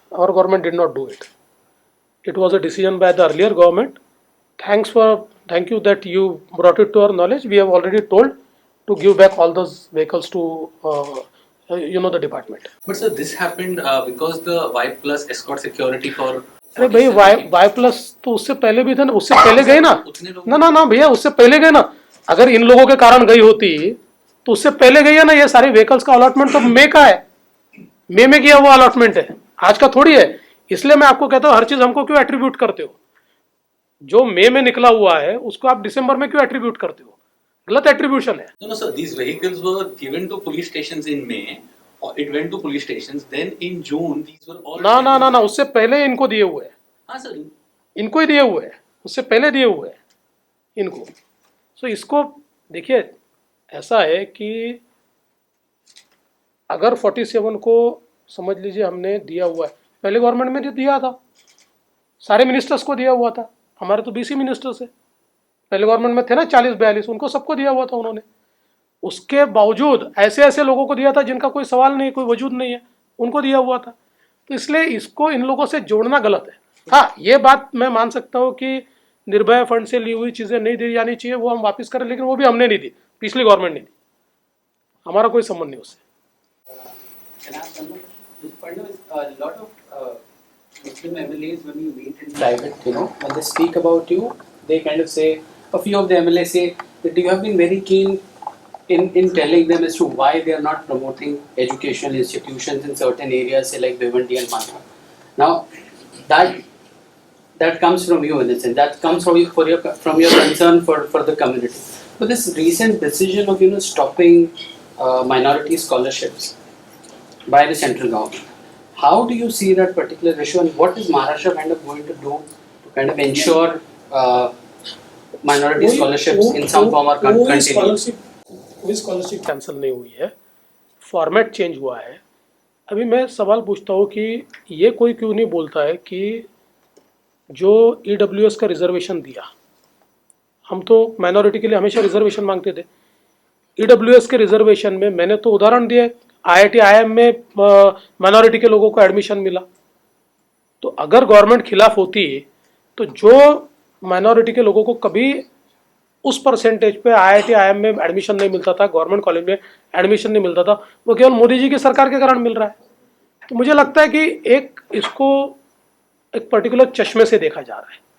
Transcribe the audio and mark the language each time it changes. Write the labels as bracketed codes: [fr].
[en] Our government did not do it. It was a decision by the earlier government. Thank you that you brought it to our knowledge. We have already told to give back all those vehicles to the department. But sir, this happened because the Y plus escort security for. [hi] अरे भाई Y plus तो उससे पहले भी थे ना, उससे पहले गए ना उतने लोग ना भैया, उससे पहले गए ना. अगर इन लोगों के कारण गई होती तो उससे पहले गई है ना. ये सारे व्हीकल्स का अलॉटमेंट तो मई का है, मई में किया हुआ अलॉटमेंट है, आज का थोड़ी है. इसलिए मैं आपको कहता हूँ हर चीज हमको क्यों एट्रीब्यूट करते हो. जो मई में निकला हुआ है उसको आप दिसंबर में क्यों एट्रीब्यूट करते हो. गलत एट्रीब्यूशन है. [en] No, sir. These vehicles were given to police stations in May, or it went to police stations. Then in June, these were all. [hi] ना उससे पहले इनको दिए हुए हैं. हाँ सर. इनको ही दिए हुए हैं, उससे पहले दिए हुए हैं इनको. सो इसको देखिए, ऐसा है कि अगर 47 को समझ लीजिए हमने दिया हुआ है, पहले गवर्नमेंट में दिया था, सारे मिनिस्टर्स को दिया हुआ था. हमारे तो 20 मिनिस्टर्स है, पहले गवर्नमेंट में थे ना 40-42, उनको सबको दिया हुआ था उन्होंने. उसके बावजूद ऐसे ऐसे लोगों को दिया था जिनका कोई सवाल नहीं, कोई वजूद नहीं है, उनको दिया हुआ था. तो इसलिए इसको इन लोगों से जोड़ना गलत है. हाँ, ये बात मैं मान सकता हूँ कि निर्भया फंड से ली हुई चीज़ें नहीं दी जानी चाहिए, वो हम वापस करें, लेकिन वो भी हमने नहीं दी, पिछली गवर्नमेंट ने दी, हमारा कोई संबंध नहीं उससे. [en] Can I ask one more question? Mr. Fadnavis, a lot of Muslim MLAs, when you meet in private, when they speak about you, they kind of say, a few of the MLAs say that you have been very keen in telling them as to why they are not promoting educational institutions in certain areas, say like Bhiwandi and Manda. Now, that comes from you in a sense. That comes from your concern for the community. So this recent decision of stopping minority scholarships by the central government, how do you see that particular issue, and what is Maharashtra kind of going to do to kind of ensure minority scholarships in some form are continued? [hi] कोई scholarship cancel नहीं हुई है, format change हुआ है. अभी मैं सवाल पूछता हूँ कि ये कोई क्यों नहीं बोलता है कि जो EWS का रिजर्वेशन दिया, हम तो माइनॉरिटी के लिए हमेशा रिजर्वेशन मांगते थे. EWS के रिजर्वेशन में मैंने तो उदाहरण दिया, IIT IIM में माइनॉरिटी के लोगों को एडमिशन मिला. तो अगर गवर्नमेंट खिलाफ होती तो जो माइनॉरिटी के लोगों को कभी उस परसेंटेज पे IIT IIM में एडमिशन नहीं मिलता था, गवर्नमेंट कॉलेज में एडमिशन नहीं मिलता था, वो केवल मोदी जी की सरकार के कारण मिल रहा है. तो मुझे लगता है कि इसको एक पर्टिकुलर चश्मे से देखा जा रहा है.